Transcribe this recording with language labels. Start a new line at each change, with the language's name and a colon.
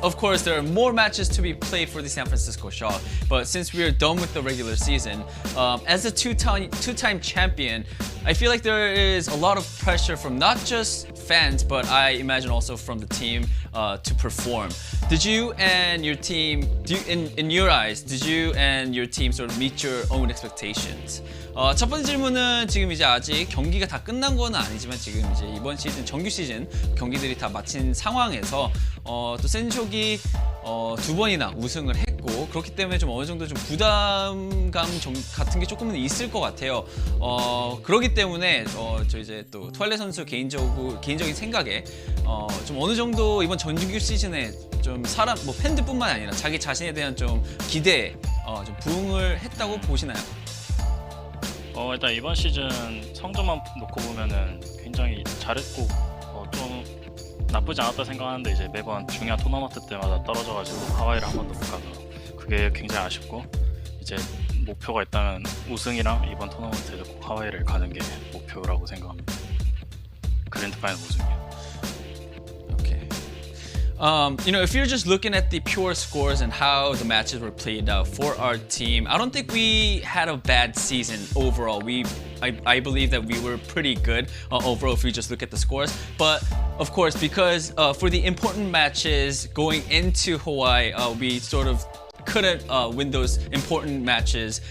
English: Of course, there are more matches to be played for the San Francisco Shock, but since we are done with the regular season, as a two-time champion, I feel like there is a lot of pressure from not just fans, but I imagine also from the team to perform. Did you and your team, in your eyes, did you and your team sort of meet your own expectations?
Korean: 첫 번째 질문은 지금 이제 아직 경기가 다 끝난 건 아니지만 지금 이제 이번 시즌 정규 시즌 경기들이 다 마친 상황에서 또 센쇼기 두 번이나 우승을 했고 그렇기 때문에 좀 어느 정도 좀 부담감 같은 게 조금은 있을 것 같아요. 그렇기 때문에 저 이제 또 트와일라이트 선수 개인적인 생각에 좀 어느 정도 이번 정규 시즌에 좀 뭐 팬들뿐만 아니라 자기 자신에 대한 좀 기대에 좀 부응을 했다고 보시나요? 일단 이번 시즌 성적만 놓고 보면은 굉장히 잘했고 좀 나쁘지 않았다 생각하는데 이제 매번 중요한 토너먼트 때마다 떨어져가지고 하와이를 한 번도 못 가서 그게 굉장히 아쉽고 이제 목표가 있다면 우승이랑 이번 토너먼트에서 꼭 하와이를 가는 게 목표라고 생각합니다. 그랜드 파이널 우승이요.
English: You know, if you're just looking at the pure scores and how the matches were played out for our team, I don't think we had a bad season overall. I believe that we were pretty good overall if we just look at the scores. But of course, because for the important matches going into Hawaii, we sort of couldn't win those important matches.